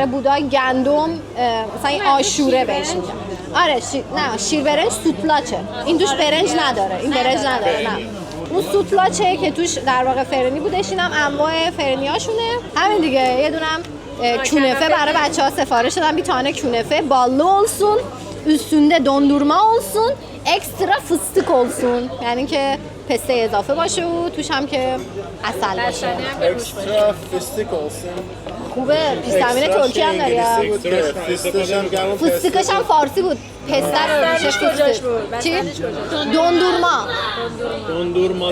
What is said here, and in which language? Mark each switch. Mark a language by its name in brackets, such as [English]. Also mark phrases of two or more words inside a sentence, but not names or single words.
[Persian] بودای گندم مثلا این آشوره بهش میگن. آره نه شیر برنج سوتلاچه. این توش برنج نداره. این برنج نداره. نه اون سوتلاچه که توش در واقع فرنی بودش. اینم انواع فرنیاشونه. همین دیگه. یه دونم کونفه برای بچه‌ها سفارش دادم. [Turkish] bir tane künefe ballı olsun. Üstünde dondurma olsun. Ekstra fıstık olsun. [Persian] یعنی که پسته اضافه باشه و توش هم که عسل باشه. [Turkish] ekstra fıstık olsun. [Persian] خوبه. پیستامین ترکی هم داری. فستقش هم فارسی بود. پسته میشه فستق. چی؟ [Turkish] Dondurmalı.